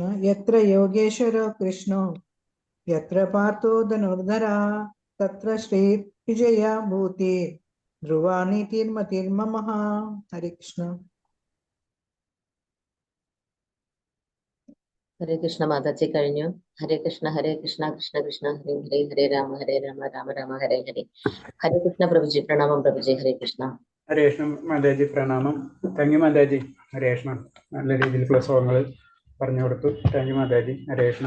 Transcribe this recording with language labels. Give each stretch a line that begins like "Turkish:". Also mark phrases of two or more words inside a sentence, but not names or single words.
Sanskrit: यत्र योगेश्वर कृष्णो यत्र पार्थो धनुर्धरा तत्र श्रीर्विजया भूतिर् ध्रुवानीतिर्मतिर्ममः. हरे कृष्ण। ഹരേ കൃഷ്ണ
Malayalam: മാതാജി കഴിഞ്ഞു.
Sanskrit: ഹരേ കൃഷ്ണ കൃഷ്ണ കൃഷ്ണ ഹരേ ഹരേ ഹരേ രാമ രാമ രാമ ഹരേ ഹരേ. ഹരേ കൃഷ്ണ
Malayalam: പ്രഭുജി, പ്രണാമം പ്രഭുജി.
Sanskrit: ഹരേ കൃഷ്ണ. ഹരേ കൃഷ്ണ
Malayalam: മാതാജി, പ്രണാമം.
English: thank you
Malayalam: മാതാജി.
Sanskrit: ഹരേ കൃഷ്ണ.
Malayalam: നല്ല രീതിയിലുള്ള ശ്ലോകങ്ങൾ പറഞ്ഞു കൊടുത്തു.
English: thank you
Malayalam: മാതാജി.
Sanskrit: ഹരേ കൃഷ്ണ.